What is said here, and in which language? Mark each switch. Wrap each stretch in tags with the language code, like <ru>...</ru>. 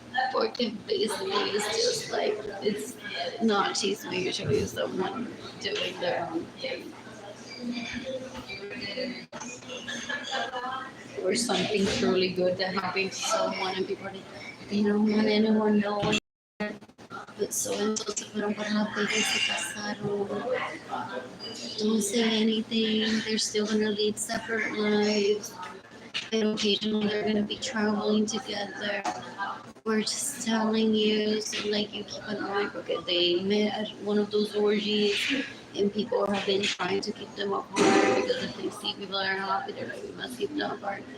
<es>Porque</es> <en>basically it's just like, it's not chisme, usually it's someone doing their own thing. Or something truly good that happened to someone and people are like, they don't want anyone knowing. But so and so</en> <es>se fueron para la playa y se casaron.</es> <en>Don't say anything. They're still gonna lead separate lives. And occasionally they're gonna be traveling together. We're just telling you, so like you keep an eye. Okay, they met at one of those orgies, and people have been trying to keep them apart because if they see people that are happy, they're like, we must keep them apart.</en>